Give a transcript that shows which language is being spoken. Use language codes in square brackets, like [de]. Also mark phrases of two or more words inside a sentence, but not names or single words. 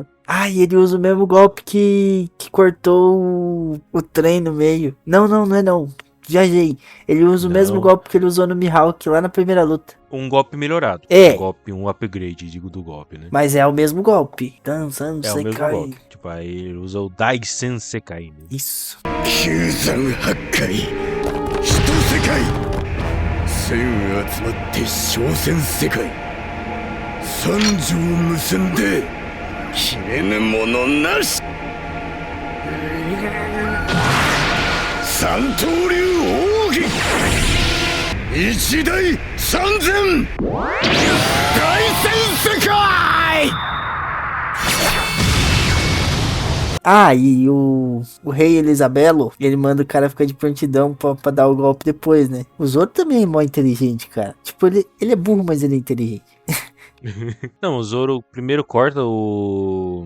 [pt] E ele usa o mesmo golpe que cortou o trem no meio. Não é não. Viajei. Ele usa o mesmo golpe que ele usou no Mihawk lá na primeira luta. Um golpe melhorado. Um upgrade, digo, do golpe, né? Mas é o mesmo golpe. Dançando, é o mesmo golpe. Tipo, aí ele usa o Daisen Sekai, né? Isso. [ja] 九山八海 一世界. 千集まって 小千世界. 三乗結んで 斬れぬもの無し. 三刀流奥義. 一大三千 大千世界. [pt] E o rei Elisabelo, ele manda o cara ficar de prontidão pra dar o golpe depois, né? O Zoro também é mó inteligente, cara. Tipo, ele é burro, mas ele é inteligente. Não, o Zoro primeiro corta o...